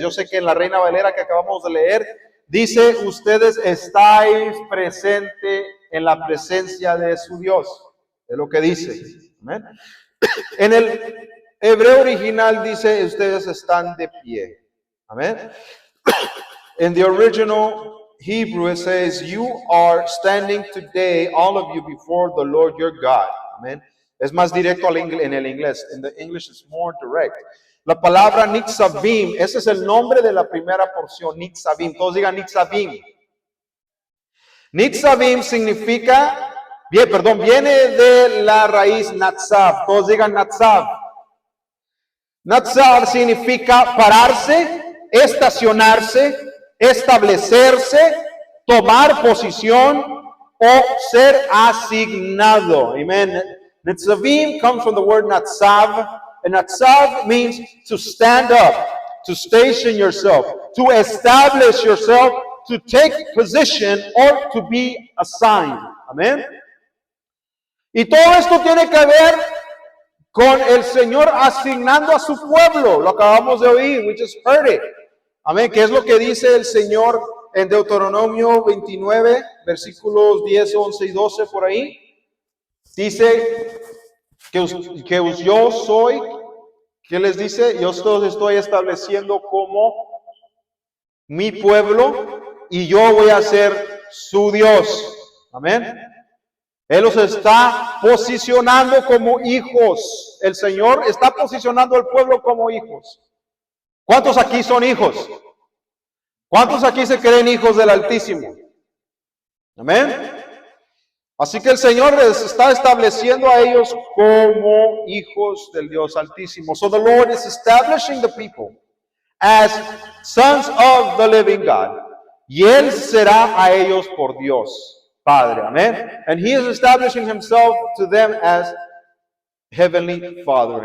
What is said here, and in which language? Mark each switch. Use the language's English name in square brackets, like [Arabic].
[Spanish] Yo sé que en la Reina Valera que acabamos de leer dice, ustedes estáis presentes en la presencia de su Dios. Es lo que dice. ¿Amén? En el hebreo original dice, ustedes están de pie. Amén. [English] In the original Hebrew it says, you are standing today, all of you, before the Lord your God. [Spanish] Amén. Es más directo en el inglés. [English] In the English it's more direct. [Spanish] La palabra Nitzavim, ese es el nombre de la primera porción, Nitzavim. Todos digan Nitzavim. Nitzavim significa, viene de la raíz Natzav. Todos digan Natzav. Natzav significa pararse, estacionarse, establecerse, tomar posición o ser asignado. [English] Amen. Nitzavim comes from the word natsav, and natsav means to stand up, to station yourself, to establish yourself, to take position, or to be assigned. Amen. [Spanish] Y todo esto tiene que ver con el Señor asignando a su pueblo. Lo acabamos de oír, [English] we just heard it. [Spanish] Amén. ¿Qué es lo que dice el Señor en Deuteronomio 29, versículos 10, 11 y 12 por ahí? Dice que yo soy, ¿qué les dice? Yo los estoy estableciendo como mi pueblo y yo voy a ser su Dios. Amén. Él los está posicionando como hijos. El Señor está posicionando al pueblo como hijos. ¿Cuántos aquí son hijos? ¿Cuántos aquí se creen hijos del Altísimo? Amén. Así que el Señor les está estableciendo a ellos como hijos del Dios Altísimo. [English] So the Lord is establishing the people as sons of the living God. [Spanish] Y Él será a ellos por Dios Padre. Amén. [English] And He is establishing Himself to them as Heavenly Father.